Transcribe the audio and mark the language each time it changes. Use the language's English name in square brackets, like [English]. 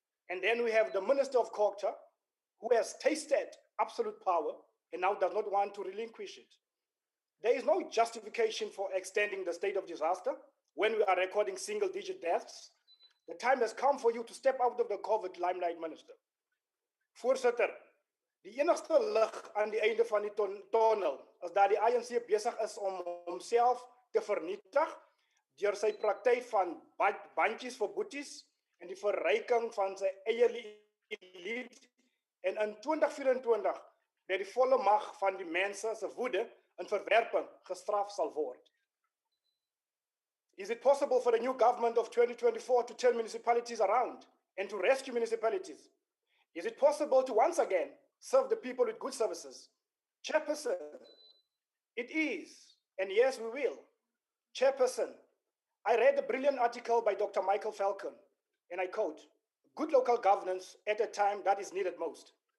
[English] And then we have the Minister of Culture, who has tasted absolute power and now does not want to relinquish it. There is no justification for extending the state of disaster when we are recording single-digit deaths. The time has come for you to step out of the COVID limelight, Minister. [Afrikaans] Voorsitter, die enigste lig aan die einde van die tunnel is dat die ANC besig is om homself te vernietig deur sy praktyk van bandjies vir boeties en die verryking van sy eie elite, en in 2024 met die volle mag van die mense se woede en verwerping gestraf sal word. [English] Is it possible for the new government of 2024 to turn municipalities around and to rescue municipalities? Is it possible to once again serve the people with good services? Chairperson, it is And yes, we will. Chairperson, I read a brilliant article by Dr. Michael Falcon, and I quote, "Good local governance at a time that is needed most."